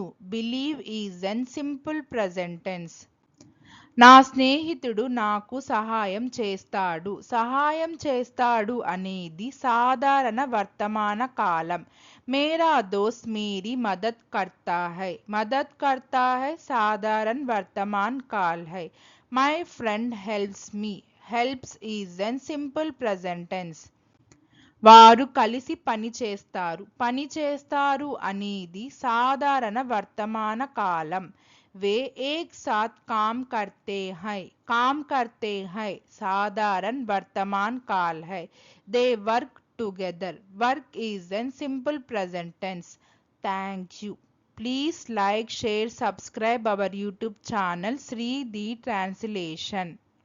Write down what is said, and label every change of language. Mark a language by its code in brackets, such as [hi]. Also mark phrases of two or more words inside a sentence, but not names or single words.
[en] Believe is an simple present tense. [te] నా స్నేహితుడు నాకు సహాయం చేస్తాడు అనేది సాధారణ వర్తమాన కాలం. [hi] मेरा दोस्त मेरी मदद करता है साधारण वर्तमान काल है. [en] My friend helps me. Helps is an simple present tense. [te] వారు కలిసి పనిచేస్తారు అనేది సాధారణ వర్తమాన కాలం. [hi] वे एक साथ काम करते हैं साधारण वर्तमान काल है. [en] They work together. Work is an simple present tense. Thank you. Please like, share, subscribe our YouTube channel Sri the Translation.